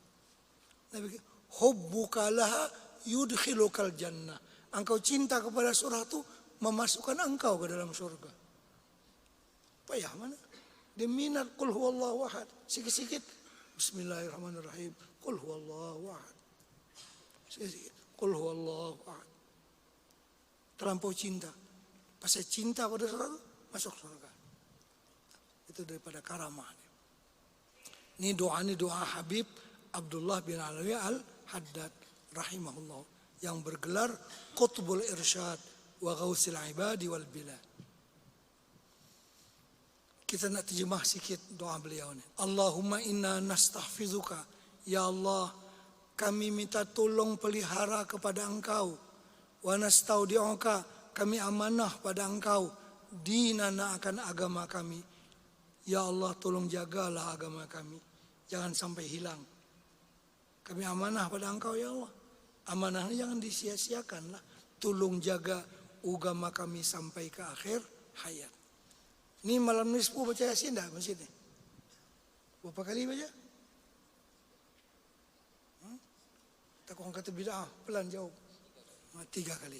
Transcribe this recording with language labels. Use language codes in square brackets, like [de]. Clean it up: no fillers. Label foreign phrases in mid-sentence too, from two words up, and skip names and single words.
[ms] Nabi kata, [ar] حبك لها يدخلك الجنة. [ms] Engkau cinta kepada surah itu memasukkan engkau ke dalam surga. Payah mana? Dia minat [ar] قل هو الله أحد. Sikit-sikit بسم الله الرحمن الرحيم قل هو الله أحد. Sikit-sikit قل هو الله أحد. [ms] Terlampau cinta. Pasal cinta pada surga itu masuk surga. Itu daripada karamah. Ini doa Habib Abdullah bin Alawi Al-Haddad rahimahullah yang bergelar Qutbul Irsyad wa Ghausil Ibadi wal Bilad. Kita nak terjemah sikit doa beliau ni. [ar] اللهم إنا نستحفظك. [ms] Ya Allah, kami minta tolong pelihara kepada Engkau. [ar] ونستودعك, [ms] kami amanah pada Engkau. Dinana akan agama kami. Ya Allah, tolong jagalah agama kami. Jangan sampai hilang. Kami amanah pada Engkau ya Allah. Amanahnya jangan disia-siakanlah. Tolong jaga agama kami sampai ke akhir hayat. Ini malam nisfu baca Yasin dah masjid ni? Berapa kali baca? Tak orang kata bid'ah, pelan jauh. 3 kali.